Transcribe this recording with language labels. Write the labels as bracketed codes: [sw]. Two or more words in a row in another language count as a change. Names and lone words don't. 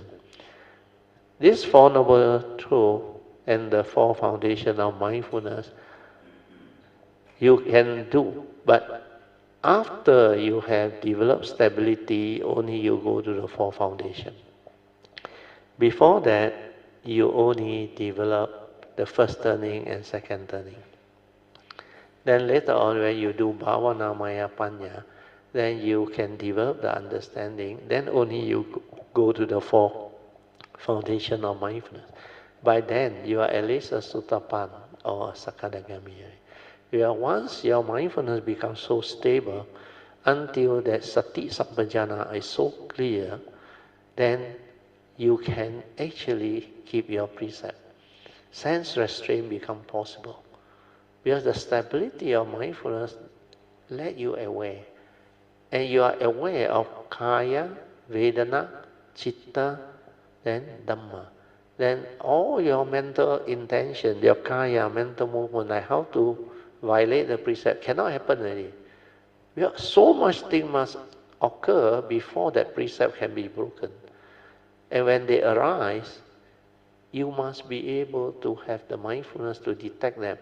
[en] These 4 Noble Truths and the 4 foundation of mindfulness you can do, but after you have developed stability, only you go to the 4 foundation. Before that, you only develop the first turning and second turning. Then later on, when you do [pi] bhavana maya panya, [en] then you can develop the understanding. Then only you go to the 4 foundation of mindfulness. By then, you are at least a Sotapanna or a Sakadagami. Once your mindfulness becomes so stable, until that [pi] sati sampajana [en] is so clear, then you can actually keep your precept. Sense restraint becomes possible. Because the stability of mindfulness let you aware. And you are aware of [pi] kaya, vedana, chitta, [en] then dhamma. Then all your mental intention, your kaya, mental movement, like how to violate the precept, cannot happen already. Because so much thing must occur before that precept can be broken. And when they arise, you must be able to have the mindfulness to detect them.